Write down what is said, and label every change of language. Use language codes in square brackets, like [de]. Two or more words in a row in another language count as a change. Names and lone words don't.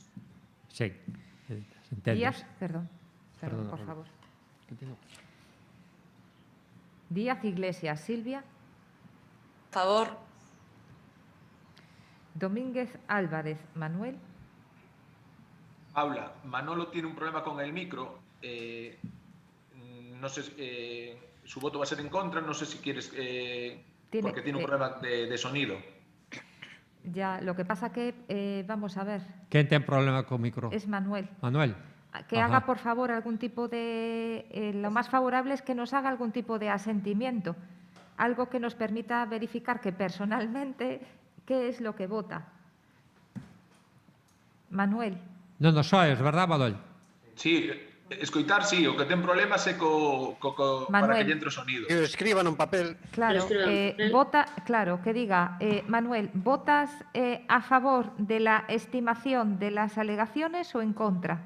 [gl] Sí, entendes. [es] Díaz, perdón, Perdona, por Paula. favor. Díaz Iglesias Silvia. Favor. Domínguez Álvarez Manuel. Paula, Manolo tiene un problema con el micro. No sé, su voto va a ser en contra. No sé si quieres, porque tiene un problema de sonido. Ya, lo que pasa que, vamos a ver, [gl] Quen ten problema co micro? [es] es Manuel. Manuel. Que haga, por favor, algún tipo de... lo más favorable es que nos haga algún tipo de asentimiento, algo que nos permita verificar que personalmente qué es lo que vota. Manuel. [gl] Non nos oes, verdad, Manuel? Sí, escoitar sí, o que ten problemas é para que lle entre o sonido. Que o escriban un papel. [es] Claro, vota, claro, que diga, Manuel, ¿votas a favor de la estimación de las alegaciones o en contra?